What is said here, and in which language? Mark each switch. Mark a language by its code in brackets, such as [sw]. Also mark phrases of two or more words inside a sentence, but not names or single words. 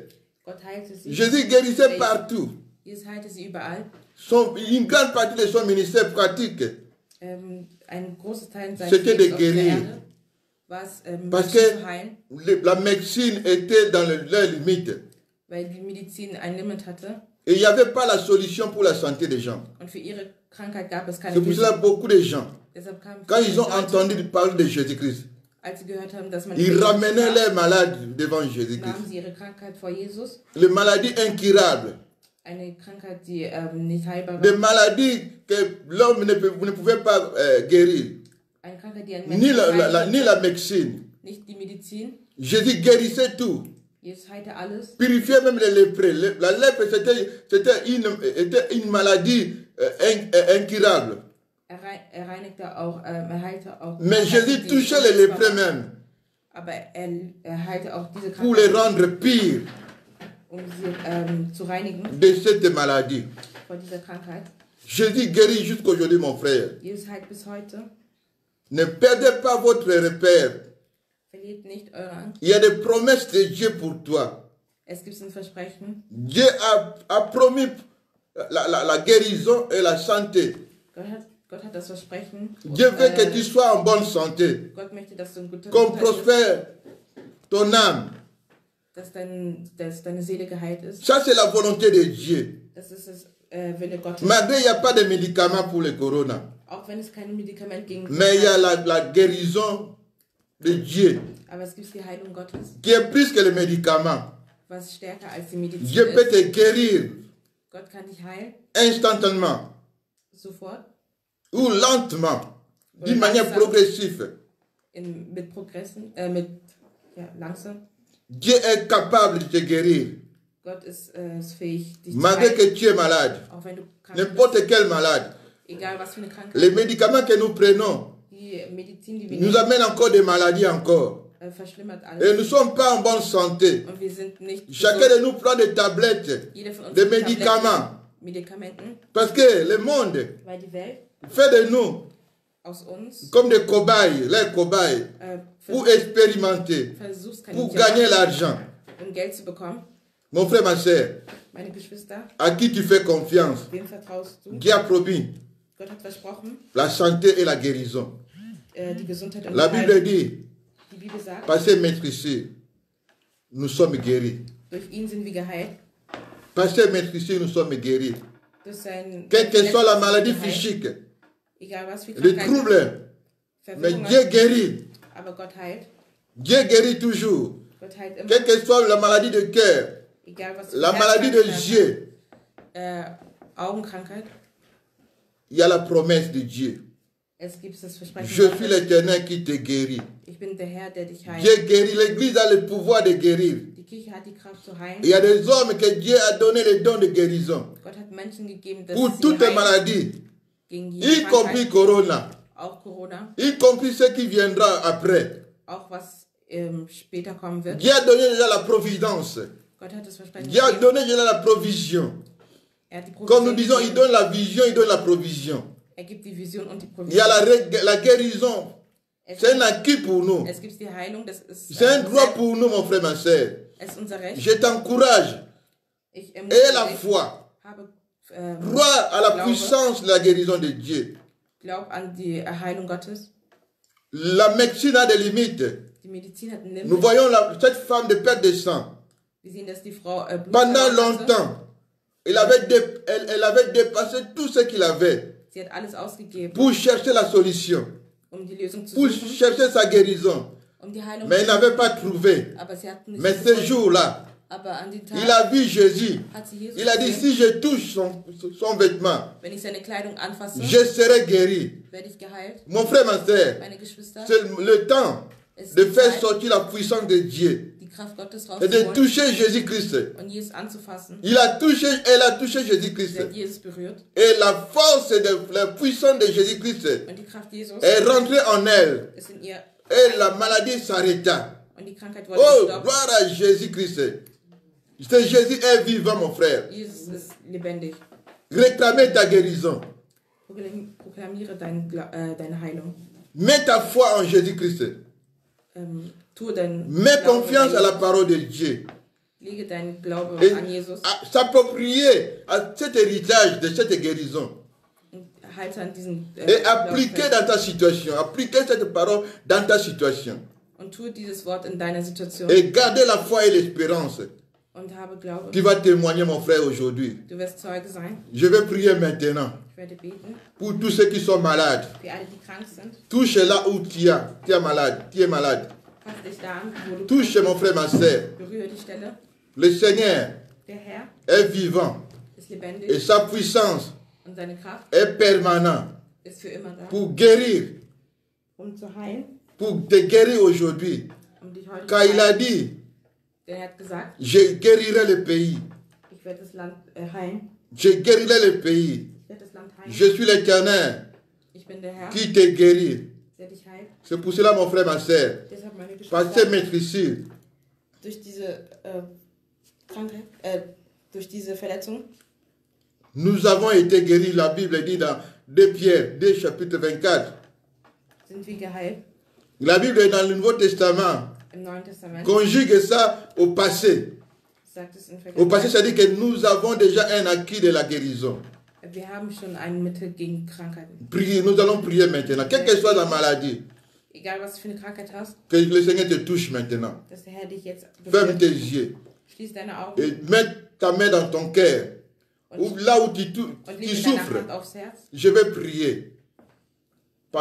[fr] Jésus guérissait partout. Une grande partie de son ministère pratique, c'était de guérir. Parce que la médecine était dans leurs limites. Et il n'y avait pas la solution pour la santé des gens. [de] Und für ihre Krankheit gab es keine [fr] C'est pour cela [de] Lösung. [fr] que beaucoup de gens, [de] Deshalb kamen [fr] quand [de] viele [fr] ils ont [de] Leute, [fr] entendu parler de Jésus-Christ, [de] als sie gehört haben, dass man [fr] ils [de] Jesus [fr] ramenaient [de] sprach, [fr] les malades devant Jésus-Christ. [de] nahmen sie ihre Krankheit vor Jesus. [fr] Les maladies incurables, [de] Eine Krankheit, die nicht heilbar [fr] des [de] war. [fr] maladies que l'homme ne pouvait pas guérir, [de] Eine Krankheit, die ein [fr] ni [de] Mensch [fr] ni la médecine. [de] nicht die Medizin. [fr] Jésus guérissait tout, [de] Jesus heilte alles. [fr] purifiait même les lépreux. La lèpre, était une maladie incurable. [de] Er reinigte auch, er heilte auch. [fr] Mais Jésus [de] die [fr] touchait les lépreux même [de] Aber er heilte auch diese [fr] pour les [de] Krankheit, [fr] rendre pires [de] um sie zu reinigen [fr] de cette maladie. [de] vor dieser Krankheit. [fr] Jésus guérit jusqu'aujourd'hui, mon frère. [de] Jesus heilt bis heute. [fr] Ne perdez pas votre repère. [de] Verliert nicht eure Angst. [fr] Il y a des promesses de Dieu pour toi. [de] Es gibt ein Versprechen. [fr] Dieu a promis la guérison et la santé. [de] Gott hat das Versprechen. [fr] Dieu veut que tu sois en bonne santé, [de] Gott möchte, dass du in guter [fr] qu'on [de] Gesundheit bist, [fr] prospère ton âme. [de] dass deine Seele geheilt ist. [fr] Ça, c'est la volonté de Dieu. [de] Das ist das Wille Gottes. [fr] Malgré il n'y a pas de médicaments pour le corona, [de] Auch wenn es kein Medikament gegen [fr] mais il y a la guérison de Dieu, [de] aber es gibt die Heilung Gottes, [fr] qui est plus que le médicament. [de] was stärker als die Medizin [fr] Dieu peut [de] ist. [fr] te guérir [de] Gott kann dich heilen, [fr] instantanément [de] sofort, [fr] ou lentement, d'une manière progressive. [de] mit Progressen, langsam. [fr] Dieu est capable de te guérir, [de] Gott ist fähig, dich zu [fr] malgré [de] heilen, [fr] que tu es malade, [de] auch wenn du krank [fr] n'importe [de] bist, [fr] quel malade. [de] egal was für eine Krankheit. [fr] Les médicaments que nous prenons [de] Die Medizin, die wir [fr] nous [de] nehmen, [fr] amènent encore des maladies encore. [de] verschlimmert [fr] Et nous ne [de] alles. [fr] sommes pas en bonne santé. [de] Und wir sind nicht [fr] Chacun [de] gesund. [fr] de nous prend des tablettes, [de] Jeder von uns [fr] des [de] nimmt Tabletten, [fr] médicaments. [de] Medikamenten, [fr] Parce que le monde [de] weil die Welt [fr] fait de nous [de] aus uns [fr] comme des cobayes, les cobayes, pour expérimenter, pour [de] Versuchskaninchen [fr] gagner [de] macht, [fr] l'argent. [de] um Geld zu bekommen. [fr] Mon frère, ma soeur, [de] Meine Geschwister, [fr] à qui tu fais confiance? [de] wem vertraust du? [fr] Dieu a promis [de] Gott hat versprochen, [fr] la santé et la guérison. [de] die Gesundheit und [fr] La [de] die [fr] Bible [de] Heilung. [fr] dit, [de] Die Bibel sagt, [fr] par ce maître ici, nous sommes guéris. durch ihn sind wir geheilt. Par ce maître ici, nous sommes guéris. [de] Durch sein [fr] Quelle que soit la maladie [de] geheilt, [fr] physique, [de] egal was für [fr] les [de] Krankheiten, [fr] troubles, mais [de] Verwirrungen, [fr] Dieu guérit. [de] aber Gott heilt. [fr] Dieu guérit toujours. [de] Gott heilt immer, [fr] Quelle que soit la maladie de cœur, [de] egal was für [fr] la maladie de [de] Herzkrankheit, [fr] yeux, [de] Augenkrankheit. [fr] il y a la promesse de Dieu. [de] Es gibt das Versprechen [fr] Je suis [de] Gottes. [fr] l'Éternel qui te guérit. [de] Ich bin der Herr, der dich heilt. [fr] Dieu guérit. L'Église a le pouvoir de guérir. [de] Die Kirche hat die Kraft zu heilen. [fr] Il y a des hommes que Dieu a donné le don de guérison [de] Gott hat Menschen gegeben, dass [fr] pour [de] sie [fr] toutes les [de] heilen [fr] maladies, [de] gegen [fr] y [de] jede [fr] compris [de] Krankheit, [fr] Corona, [de] auch Corona, [fr] y compris ce qui viendra après. [de] auch was später kommen wird. [fr] Dieu a donné déjà la providence. [de] Gott hat das Versprechen [fr] Dieu a [de] gegeben. [fr] donné déjà la provision. [de] Er hat die [fr] Comme nous [de] Provision [fr] disons, il [de] gegeben. [fr] donne la vision, il donne la provision. [de] Er gibt die Vision und die [fr] Il y a [de] Provision. [fr] la guérison. [de] Es [fr] C'est un [de] gibt, [fr] acquis pour nous. [de] es gibt die Heilung, das ist, [fr] C'est un droit pour nous, mon frère, ma soeur. [de] es ist unser Recht. [fr] Je t'encourage. [de] Ich [fr] Et [de] ermutige [fr] la [de] dich, [fr] foi. [de] habe [fr] Crois à la [de] Glaube. [fr] puissance de la guérison de Dieu. [de] Glaub an die Heilung Gottes. [fr] La médecine a des limites. [de] Die Medizin hat einen [fr] Nous [de] Limit. [fr] voyons cette femme de perte de sang. [de] Wir sehen, dass die Frau Blut [fr] Pendant [de] verloren hatte. [fr] longtemps, elle avait dépassé tout ce qu'il avait [de] Sie hat alles ausgegeben, [fr] pour chercher la solution, [de] um die Lösung zu [fr] pour [de] suchen, [fr] chercher sa guérison. [de] um die Heilung [fr] Mais elle [de] zu [fr] n'avait pas trouvé. [de] aber sie hat nicht [fr] Mais ce [de] gefunden. [fr] jour-là, [de] Aber an den Tag [fr] il a vu Jésus. [de] hat sie Jesus [fr] Il a dit, [de] gesehen, [fr] si je touche son vêtement, [de] wenn ich seine Kleidung anfasse, [fr] je serai guéri. [de] werde ich geheilt. [fr] Mon frère, ma soeur, [de] Meine Geschwister, [fr] c'est le temps [de] es [fr] de [de] ist die [fr] faire [de] Zeit, [fr] sortir la puissance de Dieu [de] die Kraft Gottes [fr] et de [de] rauszuholen [fr] toucher Jésus-Christ. [de] und Jesus anzufassen. [fr] Elle a touché [de] Sie [fr] Jésus-Christ. [de] hat Jesus berührt [fr] Et la force, la puissance de Jésus-Christ [de] und die Kraft Jesus [fr] est rentrée en elle. [de] ist in ihr [fr] Et la maladie s'arrêta. [de] und die Krankheit wurde Oh, gestoppt. [fr] gloire à Jésus-Christ. Ce Jésus est vivant, mon frère. [de] Jesus ist lebendig. [fr] Réclamez ta guérison. [de] Proklamiere deine Heilung. [fr] Mets ta foi en Jésus-Christ. [de] Tue dein [fr] Mets [de] Glauben [fr] confiance à [de] an [fr] la [de] Jesus. [fr] parole de Dieu. [de] Lege deinen Glaube [fr] Et [de] an Jesus [fr] s'approprier à cet héritage de cette guérison. [de] und halte an diesen [fr] Et [de] Glauben [fr] appliquer [de] fest. [fr] dans ta situation. Appliquer cette parole dans ta situation. [de] Und tue dieses Wort in deiner Situation [fr] Et garder la foi et l'espérance. [de] und habe Glaube. [fr] Tu vas témoigner, mon frère, aujourd'hui. [de] Du wirst Zeuge sein. [fr] Je vais prier maintenant [de] Ich werde beten [fr] pour tous ceux qui sont malades. [de] für alle, die krank sind. [fr] Touche là où tu es malade. Tu es malade. [de] Fass dich da an, wo du [fr] Touche mon frère, ma soeur. [de] berühre die Stelle. [fr] Le Seigneur [de] Der Herr [fr] est vivant [de] ist lebendig [fr] et sa puissance [de] und seine Kraft [fr] est permanente [de] ist für immer da, [fr] pour guérir, [de] zu heilen, [fr] pour te guérir aujourd'hui. [de] dich heute [fr] Car [de] zu [fr] il a [de] heilen. [fr] dit, [de] Denn er hat gesagt, [fr] je guérirai le pays. [de] ich werde das Land heilen. [fr] Je guérirai le pays. [de] Ich werde das Land heilen. [fr] Je suis l'Éternel [de] Ich bin der Herr, [fr] qui te guérit. [de] der dich heilt. [fr] C'est pour cela, mon frère, ma soeur. [de] Deshalb meine [fr] Par [de] Geschwister, [fr] ces maîtrises, [de] durch diese Krankheit, durch diese Verletzung, [fr] nous avons été guéris. La Bible dit dans 2 Pierre, 2 chapitre 24. [de] sind wir geheilt [fr] La Bible est dans le Nouveau Testament. [de] im Neuen Testament. [fr] Conjugue ça au passé. [de] Sagt es in [fr] Au passé, [de] Vergangenheit. [fr] ça dit que nous avons déjà un acquis de la guérison. [de] Wir haben schon ein Mittel gegen Krankheiten. [fr] Priez, nous allons prier maintenant. Quelle que soit la maladie, [de] Egal was du für eine Krankheit hast, [fr] que le Seigneur te touche maintenant. [de] dass der Herr dich jetzt [fr] Ferme [de] berührt. [fr] tes yeux [de] Schließ deine Augen [fr] et mets ta main dans ton cœur. Ou là où tu [de] und [fr] tu [de] lege deine [fr] souffres, [de] Hand aufs Herz. [fr] je vais prier par